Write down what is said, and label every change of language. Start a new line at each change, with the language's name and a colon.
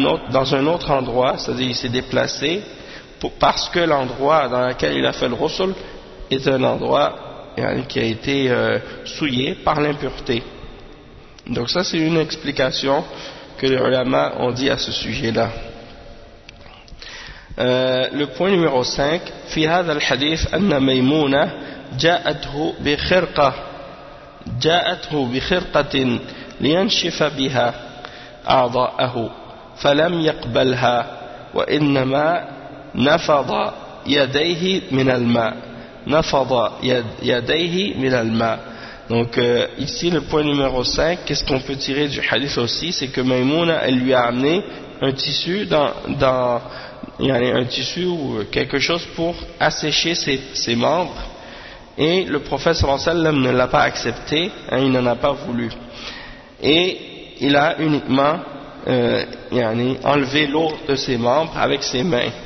French: dans un autre endroit, c'est-à-dire il s'est déplacé parce que l'endroit dans lequel il a fait le ghusl est un endroit qui a été souillé par l'impureté. Donc ça c'est une explication que les ulama ont dit à ce sujet-là. Le point numéro 5,
Arabic: في هذا الحديث أن ميمونة جاءته بخرقة لينشف بها أعضاءه فلم يقبلها وإنما نفض يديه من الماء. نفض يديه من الماء
French: Donc ici le point numéro 5, qu'est-ce qu'on peut tirer du hadith aussi, c'est que Maïmouna elle lui a amené un tissu ou quelque chose pour assécher ses membres, et le prophète
Arabic: sallallahu alayhi wa sallam
French: ne l'a pas accepté, hein, il n'en a pas voulu, et il a uniquement enlevé l'eau de ses membres avec ses mains.